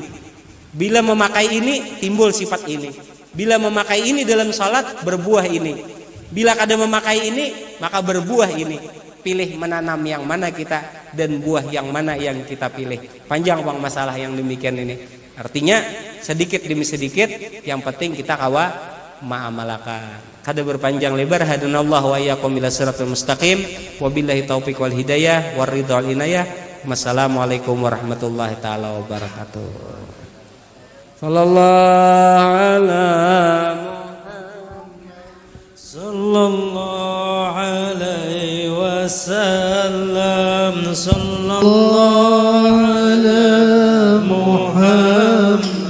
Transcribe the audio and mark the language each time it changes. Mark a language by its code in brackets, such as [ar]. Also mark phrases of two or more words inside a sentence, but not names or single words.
[bjn] Bila memakai ini timbul sifat ini, bila memakai ini dalam salat berbuah ini, bila kada memakai ini maka berbuah ini. Pilih menanam yang mana kita dan buah yang mana yang kita pilih. Panjang bang masalah yang demikian ini. Artinya sedikit demi sedikit, yang penting kita kawa ma'amalakan. Kada berpanjang lebar, [ar] هدانا الله وإياكم إلى الصراط المستقيم, وبالله التوفيق والهداية والرضا والعناية. والسلام عليكم ورحمة الله تعالى وبركاته. صلى الله على محمد صلى الله عليه وسلم، صلى الله على محمد